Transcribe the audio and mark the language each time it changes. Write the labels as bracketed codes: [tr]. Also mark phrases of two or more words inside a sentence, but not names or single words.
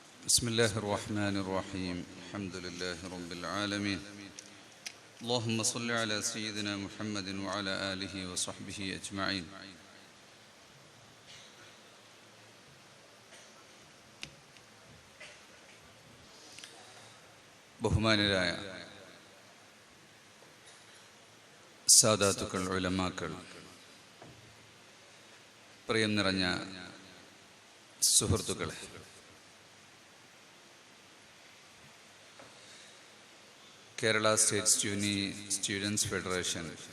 [ar] بسم الله الرحمن الرحيم الحمد لله رب العالمين اللهم صل على سيدنا محمد وعلى آله وصحبه أجمعين [ml] ബഹുമാനരായ സാദാത്തുക്കൾ, ഉലമാക്കൾ, പ്രിയം നിറഞ്ഞ സുഹൃത്തുക്കളെ, കേരള സ്റ്റേറ്റ് സ്റ്റുഡൻസ് ഫെഡറേഷൻ